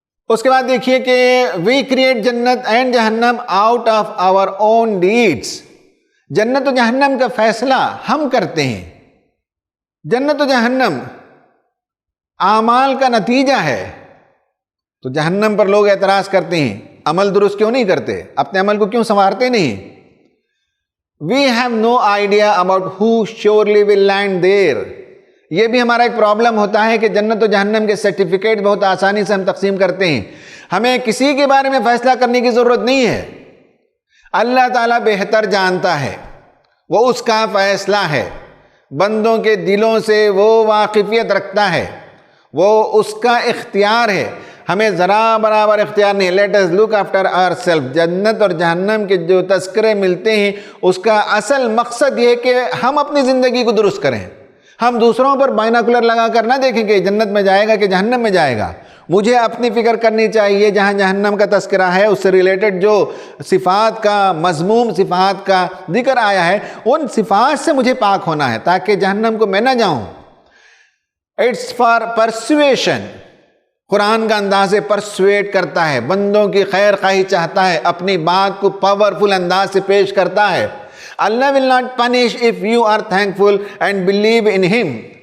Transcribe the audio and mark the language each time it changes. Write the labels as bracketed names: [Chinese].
[English] اس کے بعد دیکھیے کہ وی کریٹ جنت اینڈ جہنم out of our own deeds. [Urdu] جنت و جہنم کا فیصلہ ہم کرتے ہیں. جنت و جہنم اعمال کا نتیجہ ہے. تو جہنم پر لوگ اعتراض کرتے ہیں، عمل درست کیوں نہیں کرتے، اپنے عمل کو کیوں سنوارتے نہیں. [English] We have no idea about who surely will land there. [Urdu] یہ بھی ہمارا ایک پرابلم ہوتا ہے کہ جنت و جہنم کے سرٹیفکیٹ بہت آسانی سے ہم تقسیم کرتے ہیں. ہمیں کسی کے بارے میں فیصلہ کرنے کی ضرورت نہیں ہے. اللہ تعالیٰ بہتر جانتا ہے، وہ اس کا فیصلہ ہے. بندوں کے دلوں سے وہ واقفیت رکھتا ہے، وہ اس کا اختیار ہے. ہمیں ذرا برابر اختیار نہیں. [English] Let us look after our self. [Urdu] جنت اور جہنم کے جو تذکرے ملتے ہیں اس کا اصل مقصد یہ ہے کہ ہم اپنی زندگی کو درست کریں. ہم دوسروں پر بائناکولر لگا کر نہ دیکھیں کہ جنت میں جائے گا کہ جہنم میں جائے گا. مجھے اپنی فکر کرنی چاہیے جہاں جہنم کا تذکرہ ہے اس سے ریلیٹڈ جو صفات کا، مذموم صفات کا ذکر آیا ہے، ان صفات سے مجھے پاک ہونا ہے تاکہ جہنم کو میں نہ جاؤں. [English] It's for persuasion. [Urdu] قرآن کا انداز پرسویٹ کرتا ہے، بندوں کی خیر خواہی چاہتا ہے، اپنی بات کو پاورفل انداز سے پیش کرتا ہے. [English] Allah will not punish if you are thankful and believe in him.